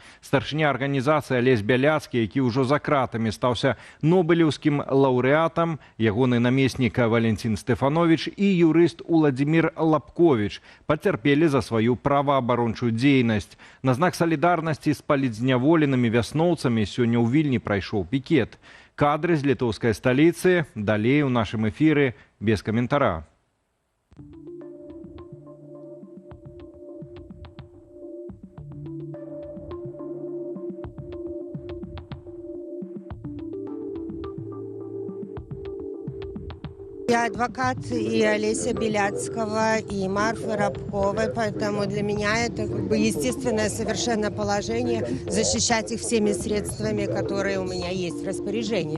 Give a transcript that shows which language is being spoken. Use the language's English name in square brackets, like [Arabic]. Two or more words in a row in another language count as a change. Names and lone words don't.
[Belarusian] Старшыня арганізацыі Алесь Бяляцкі, які ўжо за кратамі стаўся нобелеўскім лаўрэатам, ягоны намеснік Валентин Стэфанович і юрыст Уладзімір Лапковіч пацярпелі за сваю праваабарончую дзейнасць. На знак салідарнасці з палітзняволенымі вясноўцамі сёння ў Вільні прайшоў пікет. Кадры з літоўскай сталіцы далей у нашым эфіры без каментара. [Russian] Я адвокат и Олеся Беляцкого, и Марфы Рабковой, поэтому для меня это естественное совершенно положение защищать их всеми средствами, которые у меня есть в распоряжении.